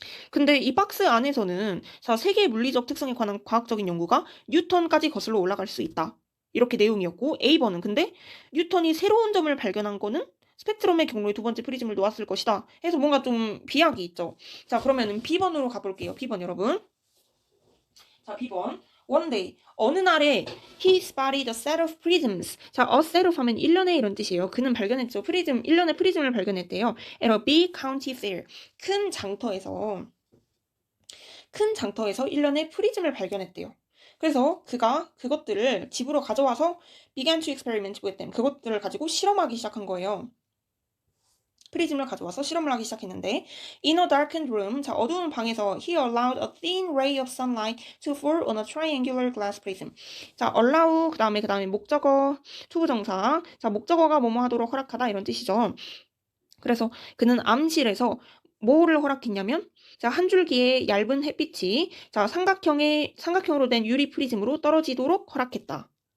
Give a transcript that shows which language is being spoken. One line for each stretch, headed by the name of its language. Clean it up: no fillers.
Korean: 근데 이 박스 안에서는 자, 세계의 물리적 특성에 관한 과학적인 연구가 뉴턴까지 거슬러 올라갈 수 있다. 이렇게 내용이었고 A번은 근데 뉴턴이 새로운 점을 발견한 거는 스펙트럼의 경로에 두 번째 프리즘을 놓았을 것이다. 해서 뭔가 좀 비약이 있죠. 자, 그러면은 B번으로 가볼게요. B번 여러분. 자, B번.
English: One day,
Korean: 어느 날에
English: he spotted a set of prisms.
Korean: 자, a set of 하면 1년에 이런 뜻이에요. 그는 발견했죠. 프리즘, 1년의 프리즘을 발견했대요.
English: At a big county fair.
Korean: 큰 장터에서 1년의 프리즘을 발견했대요. 그래서 그가 그것들을 집으로 가져와서
English: began to experiment with them.
Korean: 그것들을 가지고 실험하기 시작한 거예요. 프리즘을 가져와서 실험을 하기 시작했는데
English: In a darkened room, 자,
Korean: 어두운 방에서
English: he allowed a thin ray of sunlight to fall on a triangular glass prism.
Korean: 자, allow, 그 다음에 목적어, 투부정사. 자, 목적어가 뭐뭐 하도록 허락하다 이런 뜻이죠. 그래서 그는 암실에서 뭐를 허락했냐면 자, 한 줄기의 얇은 햇빛이 자, 삼각형으로 된 유리 프리즘으로 떨어지도록 허락했다.